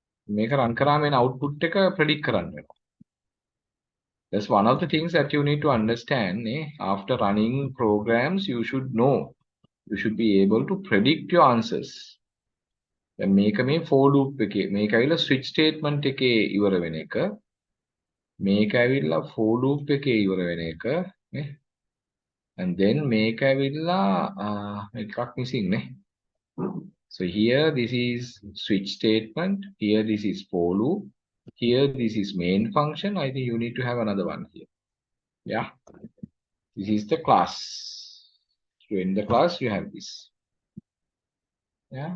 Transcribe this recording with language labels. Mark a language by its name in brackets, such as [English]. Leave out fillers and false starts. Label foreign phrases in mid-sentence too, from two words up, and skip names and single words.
[Sinhala] මේක run කරාම එන output එක predict කරන්න වෙනවා. [English] That's one of the things that you need to understand. After running programs, you should know. You should be able to predict your answers. [Sinhala] දැන් මේක මේ [English] for loop [Sinhala] එකේ මේක ඇවිල්ලා [English] switch statement [Sinhala] එකේ ඉවර වෙන එක. මේක ඇවිල්ලා [English] for loop [Sinhala] එකේ ඉවර වෙන එක නේ. [English] And then [Sinhala] මේක ඇවිල්ලා එකක් missing නේ. [English] So here this is switch statement, here this is for loop, here this is main function. I think you need to have another one here. Yeah. This is the class. So in the class you have this. Yeah.